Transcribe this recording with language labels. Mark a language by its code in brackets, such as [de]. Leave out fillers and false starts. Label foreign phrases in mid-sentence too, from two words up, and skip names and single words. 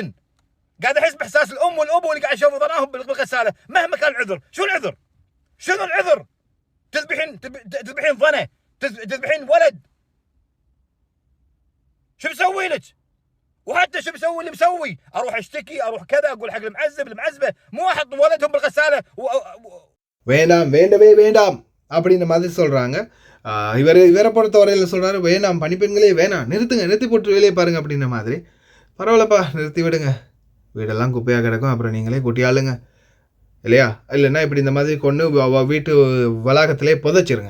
[ar] قاعد احس باحساس الام والابو اللي قاعد يشوفوا ضناهم بالغساله مهما كان العذر. شنو العذر؟ تذبحين ضنا، تذبحين ولد. شو بسوي لك؟ وحتى شو بسوي اللي مسوي؟ اروح اشتكي، اروح كذا، اقول حق المعذبه مو احط ولدهم بالغساله [ta] வேண்டாம் அப்படின்னு மாதிரி சொல்றாங்க. இவரை பொறுத்தவரையில் சொல்றாரு வேணாம், பணிப்பெண்களே வேணாம், நிறுத்தி போட்டு வேலையை பாருங்க அப்படின்ற மாதிரி. பரவாயில்லப்பா, நிறுத்தி விடுங்க, வீடெல்லாம் குப்பையாக கிடக்கும், அப்புறம் நீங்களே குட்டியாளுங்க இல்லையா? இல்லைன்னா இப்படி இந்த மாதிரி கொண்டு வீட்டு வளாகத்திலே புதைச்சிருங்க.